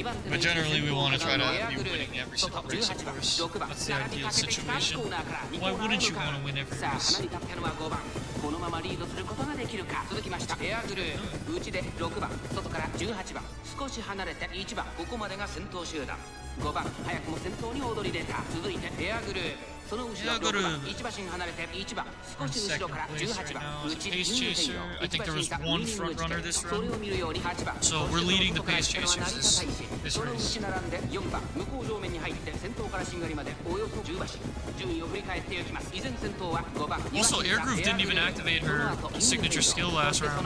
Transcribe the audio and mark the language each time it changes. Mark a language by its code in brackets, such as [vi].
[en] But generally we want to try to be winning every single race, of course. That's the ideal situation. Why wouldn't you want to win every race? [ja] このままリードすることができるか続きましたエアグルー内で6番外から18番少し離れて1番ここまでが先頭集団5番早くも先頭に躍り出た続いてエアグルーその後ろ6番1馬身離れて1番少し後ろから18番内20 [en] I think there was one front runner this run. So we're leading the pace chasers this race. [ja] 並んで4番向こう上面に入って先頭からしんがりまでおよそ10馬身順位を振り返っていきます依然先頭は5番 [en] Also, Air Groove didn't even activate her signature skill last round.